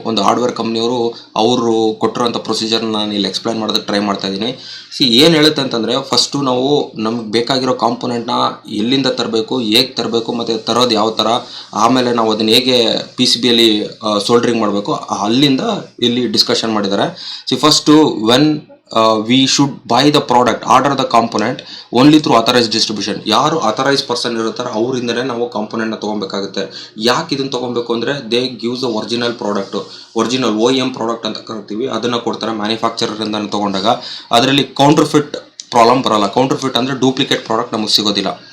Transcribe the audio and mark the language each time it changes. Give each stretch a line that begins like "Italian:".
Kannada: ಒಂದು ಹಾರ್ಡ್ವೇರ್ ಕಂಪ್ನಿಯವರು ಅವರು ಕೊಟ್ಟಿರೋಂಥ ಪ್ರೊಸೀಜರ್ನ ನಾನು ಇಲ್ಲಿ ಎಕ್ಸ್ಪ್ಲೈನ್ ಮಾಡೋದಕ್ಕೆ ಟ್ರೈ ಮಾಡ್ತಾ ಇದ್ದೀನಿ. ಏನು ಹೇಳುತ್ತೆ ಅಂತಂದರೆ, ಫಸ್ಟು ನಾವು ನಮ್ಗೆ ಬೇಕಾಗಿರೋ ಕಾಂಪೊನೆಂಟ್ನ ಎಲ್ಲಿಂದ ತರಬೇಕು, ಹೇಗೆ ತರಬೇಕು, ಮತ್ತು ತರೋದು ಯಾವ ಥರ, ಆಮೇಲೆ ನಾವು ಅದನ್ನು ಹೇಗೆ PCBಯಲ್ಲಿ ಸೋಲ್ಡ್ರಿಂಗ್ ಮಾಡಬೇಕು, ಅಲ್ಲಿಂದ ಇಲ್ಲಿ ಡಿಸ್ಕಷನ್ ಮಾಡಿದ್ದಾರೆ.
English: First when we should buy the product, order the component only through authorized distribution.
Kannada: ಯಾರು authorized ಪರ್ಸನ್ ಇರ್ತಾರೆ ಅವರಿಂದನೇ ನಾವು ಕಾಂಪೊನೆಂಟ್ನ ತೊಗೊಬೇಕಾಗುತ್ತೆ. ಯಾಕೆ ಇದನ್ನು ತೊಗೊಬೇಕು ಅಂದರೆ,
English: they gives the original product,
Kannada: original OEM product ಅಂತ ಕರಿತೀವಿ, ಅದನ್ನು ಕೊಡ್ತಾರೆ ಮ್ಯಾನುಫ್ಯಾಕ್ಚರರಿಂದ ತೊಗೊಂಡಾಗ. ಅದರಲ್ಲಿ ಕೌಂಟರ್ಫಿಟ್ ಪ್ರಾಬ್ಲಮ್ ಬರೋಲ್ಲ. ಕೌಂಟರ್ಫಿಟ್ ಅಂದರೆ ಡೂಪ್ಲಿಕೇಟ್ ಪ್ರಾಡಕ್ಟ್ ನಮಗೆ ಸಿಗೋದಿಲ್ಲ.